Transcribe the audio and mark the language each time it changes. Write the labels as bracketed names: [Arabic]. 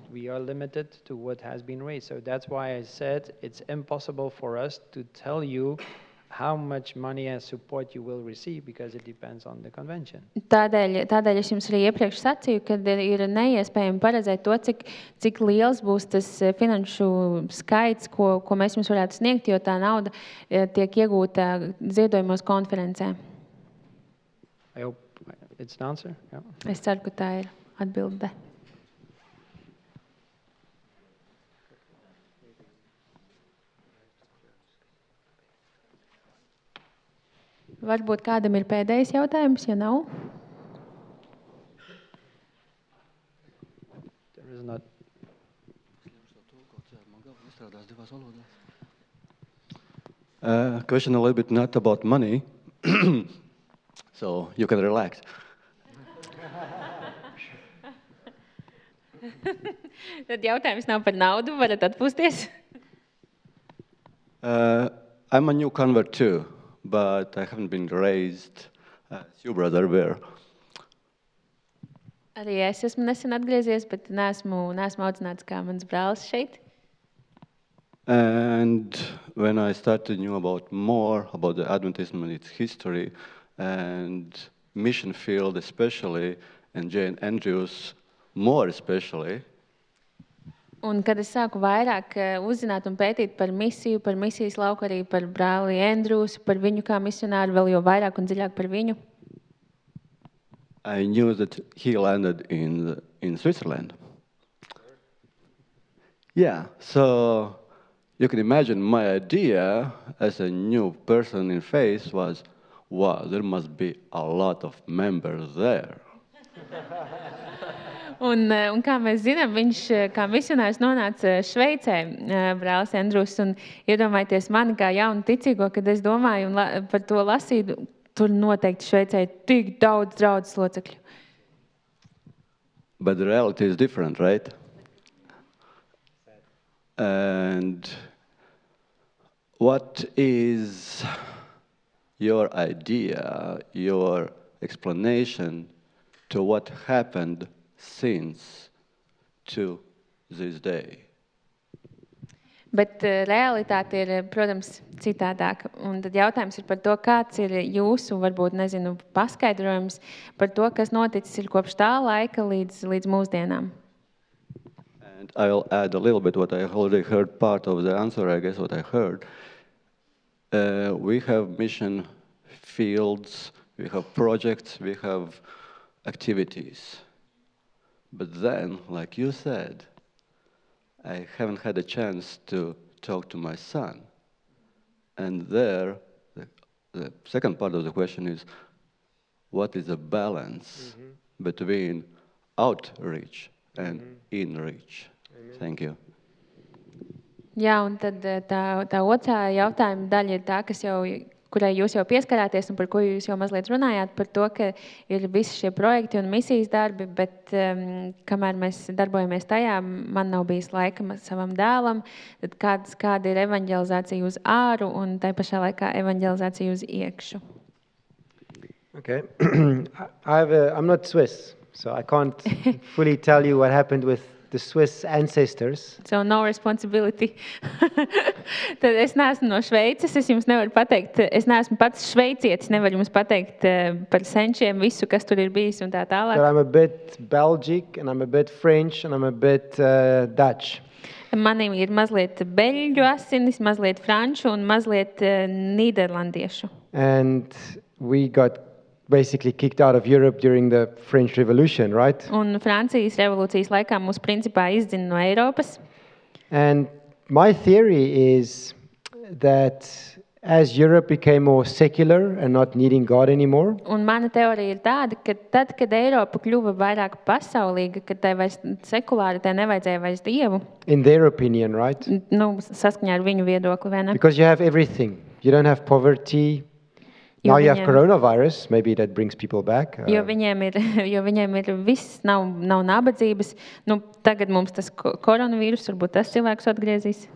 [English] We are limited to what has been raised. So that's why I said it's impossible for us to tell you how much money and support you will receive because it depends on the convention. [Latvian] Tādēļ es jums arī iepriekš sacīju, ka ir neiespējami paredzēt to, cik liels būs tas finanšu skaits, ko mēs jums varētu sniegt, jo tā nauda tiek iegūta ziedojumos konferencē. [English] I hope it's an answer. Yeah. [Latvian] Es ceru, ka tā ir atbilde. Varbūt kādam ir pēdējais jautājums, ja nav? [English] There is not. Question a little bit not about money, so you can relax. [Latvian] Tad jautājums nav par naudu, varat atpūsties? [English] I'm a new convert too, but I haven't been raised as your brother were. [Latvian] Arī es esmu nesen atgriezies, bet neesmu audzināts kā mans brālis šeit. [English] And when I started to know more about the Adventism and its history and mission field especially, and Jane Andrews more especially, [Latvian] Un, kad es sāku vairāk uzzināt un pētīt par misiju, par misijas lauku, arī par brāli Andrewsu, par viņu kā misionāru, vēl jau vairāk un dziļāk par viņu, [English] I knew that he landed in Switzerland. Yeah, so you can imagine my idea as a new person in faith was, wow, there must be a lot of members there. [Latvian] Un kā mēs zinām, viņš kā misionārs nonāca Šveicē, brālis Andrūs, un iedomājieties mani kā jaunu ticīgo, kad es domāju un par to lasīju, tur noteikti Šveicē ir tik daudz draudzes locekļu. [English] But the reality is different, right? And what is your idea, your explanation to what happened since to this day? [Latvian] Bet realitāte ir, protams, citādāka. Un tad jautājums ir par to, kāds ir jūsu, varbūt, nezinu, paskaidrojums par to, kas noticis ir kopš tā laika līdz mūsdienām. [English] And I'll add a little bit what I already heard, part of the answer, I guess, what I heard. We have mission fields, we have projects, we have activities. But then, like you said, I haven't had a chance to talk to my son. And there, the second part of the question is, what is the balance between outreach and inreach? Thank you. [Latvian] Jā, un tad tā otrā jautājuma daļa ir tā, kurai jūs jau pieskarāties un par ko jūs jau mazliet runājāt, par to, ka ir visi šie projekti un misijas darbi, bet kamēr mēs darbojamies tajā, man nav bijis laika savam dēlam, tad kāda ir evanģelizācija uz āru un tai pašā laikā evanģelizācija uz iekšu. [English] Okay. I'm not Swiss, so I can't fully tell you what happened with the Swiss ancestors. So no responsibility. [Latvian] Tad es neesmu no Šveices, es jums nevaru pateikt, es neesmu pats šveicietis, nevaru jums pateikt par senčiem visu, kas tur ir bijis un tā tālāk. [English] But I'm a bit Belgic, and I'm a bit French, and I'm a bit Dutch. [Latvian] Manim ir mazliet beļģu asinis, mazliet franču un mazliet nīderlandiešu. [English] And we got basically kicked out of Europe during the French Revolution, right? [Latvian] Un Francijas revolūcijas laikā mūs principā izdzina no Eiropas. [English] And my theory is that as Europe became more secular and not needing God anymore, [Latvian] Un mana teorija ir tāda, ka tad, kad Eiropa kļuva vairāk pasaulīga, kad tai vairs sekulāri, tai nevajadzēja vairs Dievu, [English] in their opinion, right? [Latvian] Saskaņā ar viņu viedokli, vai ne? [English] Because you have everything. You don't have poverty. Now you have coronavirus, maybe that brings people back. [Latvian] Jo viņiem ir viss, nav nabadzības. Tagad mums tas koronavīrus, varbūt tas cilvēks atgriezīs.